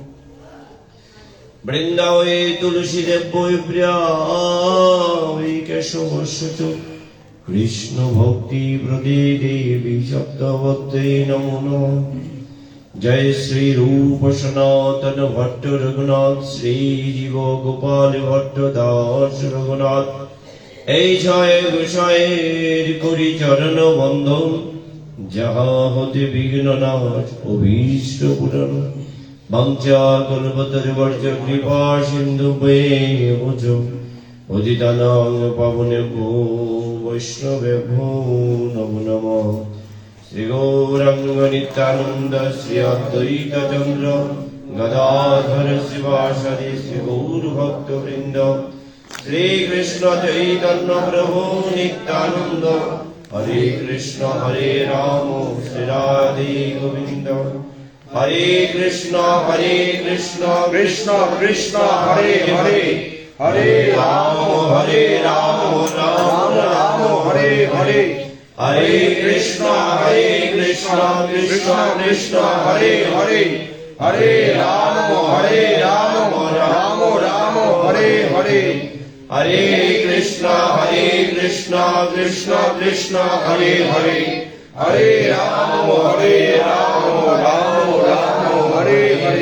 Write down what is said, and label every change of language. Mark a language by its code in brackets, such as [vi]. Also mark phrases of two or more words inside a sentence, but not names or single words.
[sa] वृन्दावने तुलसीदेव्यै प्रियायै केशवस्य च कृष्णभक्तिप्रदे देवी सप्तभक्त्यै नमो नमः। [bn] जय श्री रूप सनातन भट्ट रघुनाथ श्री जीव गोपाल भट्ट दास रघुनाथ এই ছয় গোসাইয়ের করি চরণ বন্ধন যাহা হতে বিঘ্ন নাশ অভীষ্ট পূরণ [sa] বাঞ্ছা কল্পতরুবর্ষ কৃপা সিন্ধু বৈভজ পতিতানাং পাবনেভ্যো বৈষ্ণবেভ্যো নমো নমঃ। শ্রী গৌরাঙ্গ নিত্যানন্দ শ্রী অদ্বৈত চন্দ্র গদাধর শিবাসাদি শ্রী গৌর ভক্ত বৃন্দ শ্রী কৃষ্ণ চৈতন্য প্রভু নিত্যানন্দ হরে কৃষ্ণ হরে রাম শ্রী রাধে গোবিন্দ হরে কৃষ্ণ কৃষ্ণ কৃষ্ণ হরে হরে হরে রাম রাম রাম হরে হরে हरे कृष्ण कृष्ण कृष्ण हरे हरे हरे राम राम राम हरे हरे हरे कृष्ण कृष्ण कृष्ण हरे हरे हरे राम राम हरे हरे।